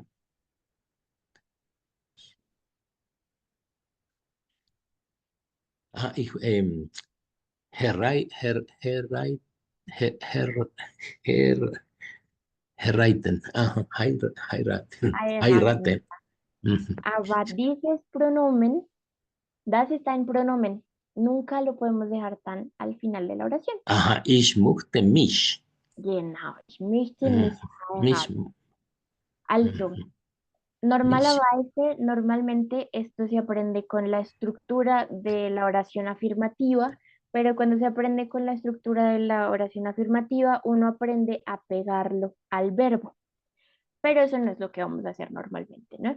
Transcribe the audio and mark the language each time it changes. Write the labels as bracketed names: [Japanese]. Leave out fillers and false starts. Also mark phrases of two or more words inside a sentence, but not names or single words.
[German] Ah, heiraten. Aha, heiraten. Heiraten. Mhm. Aber dieses Pronomen, das ist ein Pronomen. [Spanish] Nunca lo podemos dejar tan al final de la oración. [German] Aha, ich möchte mich. Genau, ich möchte mich Mich. heiraten. Also, [Spanish] normalmente esto se aprende con la estructura de la oración afirmativa, pero cuando se aprende con la estructura de la oración afirmativa, uno aprende a pegarlo al verbo. Pero eso no es lo que vamos a hacer normalmente, ¿no?